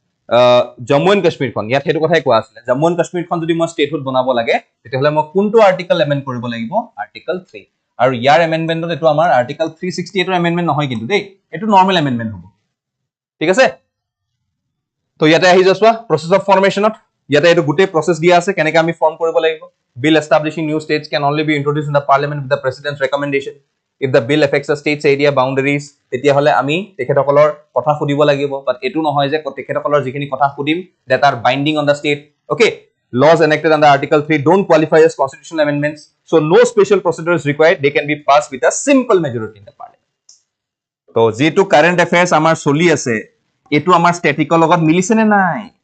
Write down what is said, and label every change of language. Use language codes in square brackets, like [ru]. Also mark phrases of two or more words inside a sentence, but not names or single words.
[as] জম্মু এণ্ড কাশ্মীৰখন ইয়াত সেইটো কথাই কোৱা আছিলে জম্মু এণ্ড কাশ্মীৰখন যদি মই ষ্টেটহুড বনাব লাগে তেতিয়াহ'লে মই কোনটো [en] article amend [as] কৰিব লাগিব আৰ্টিকল 3 আৰু ইয়াৰ এমেণ্ডমেণ্টত এইটো আমাৰ আৰ্টিকল 368 ৰ এমেণ্ডমেণ্ট নহয় কিন্তু দেই এইটো [en] normal amendment [as] হ'ব ঠিক আছে তো ইয়াতে আহি যোৱা [en] process of formation [as] ইয়াতে এইটো গোটেই প্ৰসেছ দিয়া আছে কেনেকৈ আমি ফৰ্ম কৰিব লাগিব [en] bill establishing new states can only be introduced in the parliament with the president's recommendation if the bill affects a state's area boundaries [as] তেতিয়াহলে আমি তেখেতসকলৰ কথা খুদিব লাগিব বাট এটো নহয় যে তেখেতসকলৰ যিখিনি কথা খুদিম [en] that are binding on the state okay laws enacted under article 3 don't qualify as constitutional amendments so no special procedure is required they can be passed with a simple majority in the parliament [as] তো যেটো কারেন্ট অ্যাফেয়ার্স আমাৰ চলি আছে এটো আমাৰ স্ট্যাটিকৰ লগত মিলিছে নে নাই